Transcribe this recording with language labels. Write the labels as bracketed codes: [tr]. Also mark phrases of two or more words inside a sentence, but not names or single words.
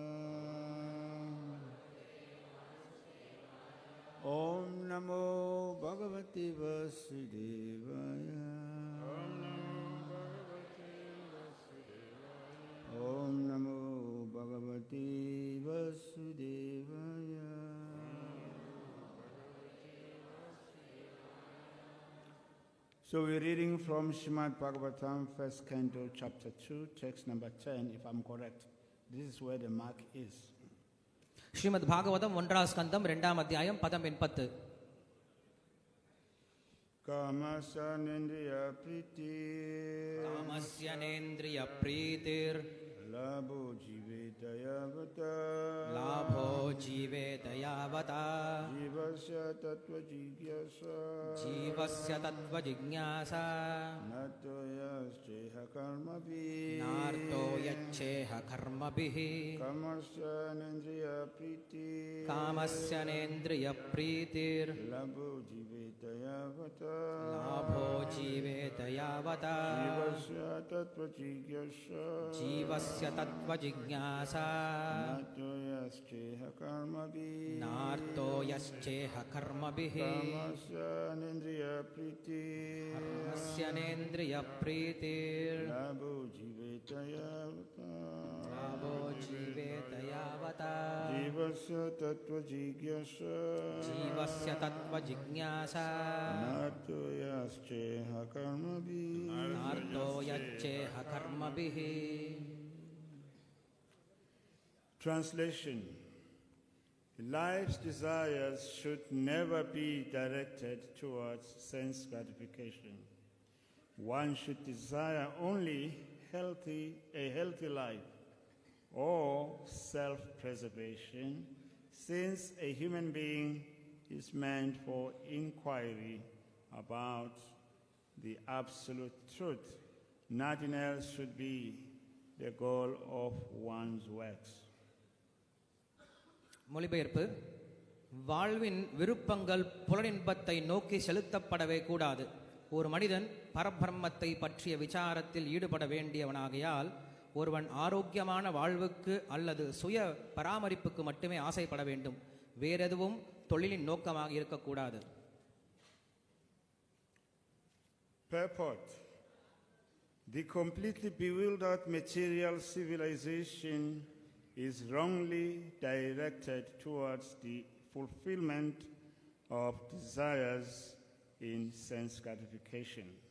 [sa] ॐ नमो भगवते वासुदेवाय. ॐ नमो भगवते वासुदेवाय. [en] So we're reading from Srimad Bhagavatam, first canto, chapter 2, text number 10, if I'm correct. This is where the mark is. [ta] ஸ்ரீமத் பாகவதம் 1ஆம் ஸ்கந்தம் 2ஆம் அத்தியாயம் பதம் 80. [sa] कामस्यनेन्द्रिय प्रीतिर् कामस्यनेन्द्रिय प्रीतिर् लाभो जीवेतयावता लाबो जीवेतयावता जीवस्य तत्त्व जिज्ञासा जीवस्य तत्त्व जिज्ञासा नतो यश्चेह कर्मवि नार्थो यश्चेह कर्मभिः कामस्यनेन्द्रिय प्रीतिर् कामस्यनेन्द्रिय प्रीतिर् लाभो जीवेतयावता लाबो जीवेतयावता जीवस्य तत्त्व जिज्ञासा जीवस्य तत्त्व जिज्ञासा नतो यश्चेह कर्मवि नार्थो यश्चेह कर्मभिः कामस्यनेन्द्रिय प्रीतिर् कामस्यनेन्द्रिय प्रीतिर् लाभो जीवेतयावता लाबो जीवेतयावता जीवस्य तत्त्व जिज्ञासा जीवस्य तत्त्व जिज्ञासा नतो यश्चेह कर्मवि नार्थो यश्चेह कर्मभिः. [en] Translation. Life's desires should never be directed towards sense gratification. One should desire only a healthy life or self-preservation, since a human being is meant for inquiry about the absolute truth. Nothing else should be the goal of one's works. [ta] மொழிபெயர்ப்பு. வாழ்வின் விருப்பங்கள் புலனின்பத்தை நோக்கி செலுத்தப்படவே கூடாது. ஒரு மனிதன் பரபிரம்மத்தை பற்றிய விசாரத்தில் ஈடுபட வேண்டியவனாகையால் ஒருவன் ஆரோக்கியமான வாழ்வுக்கு அல்லது சுய பராமரிப்புக்கு மட்டுமே ஆசைப்பட வேண்டும். வேறெதுவும் தொழிலின் நோக்கமாக இருக்கக்கூடாது. [en] Purport. The completely bewildered material civilization is wrongly directed towards the fulfillment of desires in sense gratification.